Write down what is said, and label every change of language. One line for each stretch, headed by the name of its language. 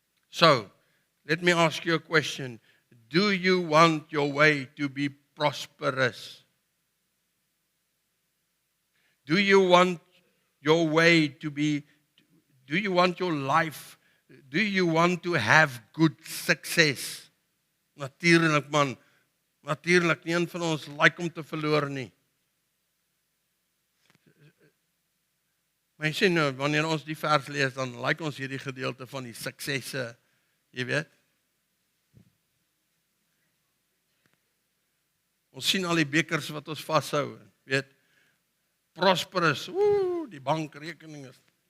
English: So, let me ask you a question. Do you want your way to be prosperous? Do you want your way to be, do you want your life, do you want to have good success?
Afrikaans: Natuurlik man, natuurlik, nie een van ons like om te verloor nie. Maar jy sê nou, wanneer ons die vers lees, dan like ons hierdie gedeelte van die suksesse, jy weet. Ons sien al die bekers wat ons vashou, weet. Prosperous, die bankrekening is.